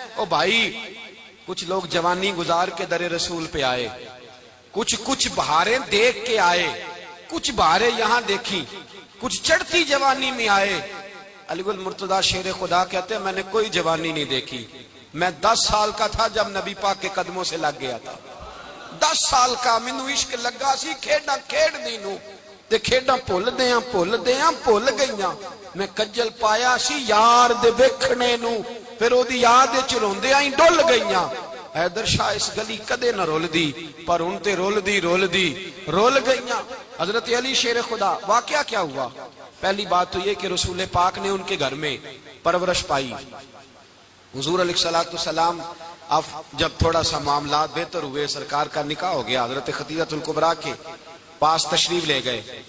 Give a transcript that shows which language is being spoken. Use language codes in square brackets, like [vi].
[ur] او بھائی کچھ لوگ جوانی گزار کے در رسول پہ آئے, کچھ بہاریں دیکھ کے آئے, کچھ بہاریں یہاں دیکھی, کچھ چڑھتی جوانی میں آئے. علی گل مرتضیٰ شیر خدا کہتے ہیں میں نے کوئی جوانی نہیں دیکھی, میں 10 سال کا تھا جب نبی پاک کے قدموں سے لگ گیا تھا. [pa] 10 سال کا مینوں عشق لگا سی, کھیڈاں کھیڈ دی نو تے کھیڈاں بھول بھول گئیاں. میں کجل پایا سی یار دے ویکھنے نو, پھر او دی یاد وچ روندیاں ہی ڈل گئیاں. حیدر شاہ اس گلی کدے نہ رول دی پر ان تے رول گئیاں. [ur] حضرت علی شیر خدا, واقعہ کیا ہوا؟ پہلی بات تو یہ کہ رسول پاک نے ان کے گھر میں پرورش پائی. حضور علیہ السلام اب جب تھوڑا سا معاملات بہتر ہوئے, سرکار کا نکاح ہو گیا, حضرت خدیجہ الکبریٰ کے پاس تشریف لے گئے.